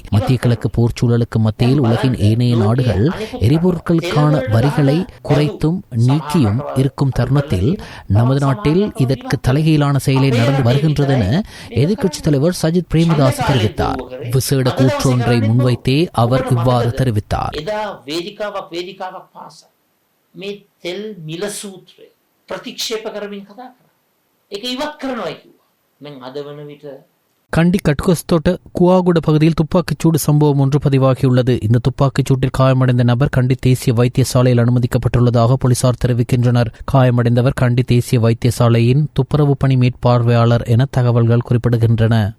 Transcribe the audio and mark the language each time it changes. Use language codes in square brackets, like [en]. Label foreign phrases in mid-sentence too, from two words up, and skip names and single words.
[ta] மத்திய கிழக்கு போர் சூழலுக்கு மத்தியில் உலகின் ஏனைய நாடுகள் எரிபொருட்களுக்கான வரிகளை குறைத்தும் நீக்கியும் இருக்கும் தருணத்தில் நமது நாட்டில் இதற்கு தலைகீழான செயலை நடந்து வருகின்றது என எதிர்க்கட்சித் தலைவர் சஜித் பிரேமதாஸ் தெரிவித்தார். விசேட கூற்றொன்றை முன்வைத்தே அவர் இவ்வாறு தெரிவித்தார். [si] වේදිකාවක් පාසා මේ තෙල් මිල සූත්‍රය ප්‍රතික්ෂේප කරමින් කතා කරා. ඒක ඉවත් කරනවා කිව්වා. මම අද වන විට [ta] கண்டி கட்கஸ்தோட்ட குவாகுட பகுதியில் துப்பாக்கிச்சூடு சம்பவம் ஒன்று பதிவாகியுள்ளது. இந்த துப்பாக்கிச்சூட்டில் காயமடைந்த நபர் கண்டி தேசிய வைத்தியசாலையில் அனுமதிக்கப்பட்டுள்ளதாக போலீசார் தெரிவிக்கின்றனர். காயமடைந்தவர் கண்டி தேசிய வைத்தியசாலையின் துப்புரவு பணி மேற்பார்வையாளர் என தகவல்கள் குறிப்பிடுகின்றன.